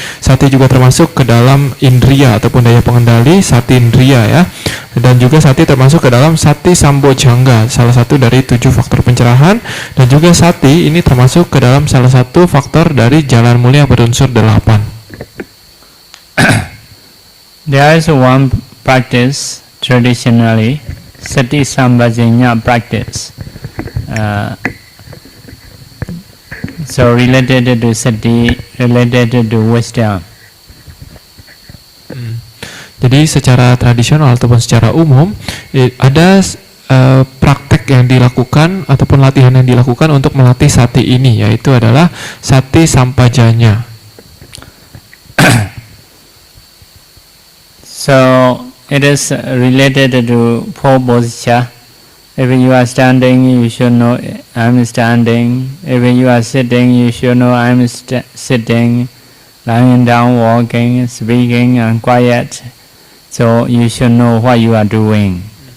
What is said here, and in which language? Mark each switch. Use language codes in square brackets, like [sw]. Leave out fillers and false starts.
[id] Sati juga termasuk ke dalam indriya ataupun daya pengendali, sati indriya ya. Dan juga sati termasuk ke dalam sati sambojjhanga, salah satu dari 7 faktor pencerahan. Dan juga sati ini termasuk ke dalam salah satu faktor dari jalan mulia berunsur 8. [en] There is one practice traditionally, sati sambojjhanga practice. So related to sati, related to wisdom. [id] Jadi secara tradisional ataupun secara umum ada praktek yang dilakukan ataupun latihan yang dilakukan untuk melatih sati ini, yaitu adalah sati sampajanya. [en] So it is related to 4 posture. If you are standing, you should know I am standing. If you are sitting, you should know I am sitting. Lying down, walking, speaking, and quiet. So you should know what you are doing.